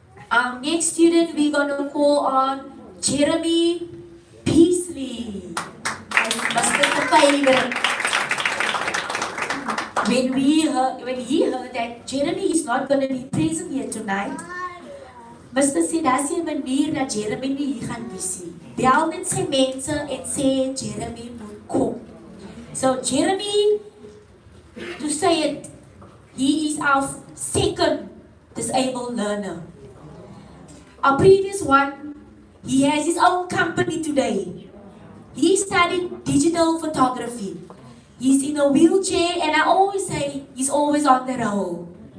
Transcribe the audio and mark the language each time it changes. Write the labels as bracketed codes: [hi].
[en] Our next student we're going to call on Jeremy Peasley. Mr. Favorite. When he heard that Jeremy is not going to be present here tonight, Mr. [af] sê, daar sê 'n manier dat Jeremy nie hier gaan wees nie. Bel net sy mense en sê Jeremy moet kom. [en] So Jeremy, to say it, he is our second disabled learner. Our previous one, he has his own company today. He studied digital photography. He's in a wheelchair and I always say he's always on the roll.